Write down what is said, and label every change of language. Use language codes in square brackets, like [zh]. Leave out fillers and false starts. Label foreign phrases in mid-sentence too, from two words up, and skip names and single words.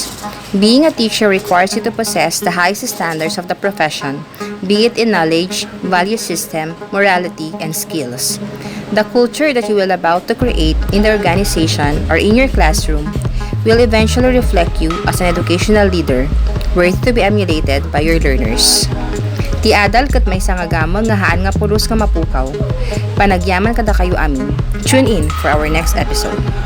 [en] Being a teacher requires you to possess the highest standards of the profession, be it in knowledge, value system, morality, and skills. The culture that you will about to create in the organization or in your classroom will eventually reflect you as an educational leader worthy to be emulated by your learners. [ilo] Ti adal kat may sangagamon nga haan nga pulos nga mapukaw. Panagyaman kada kayo amin. [en] Tune in for our next episode.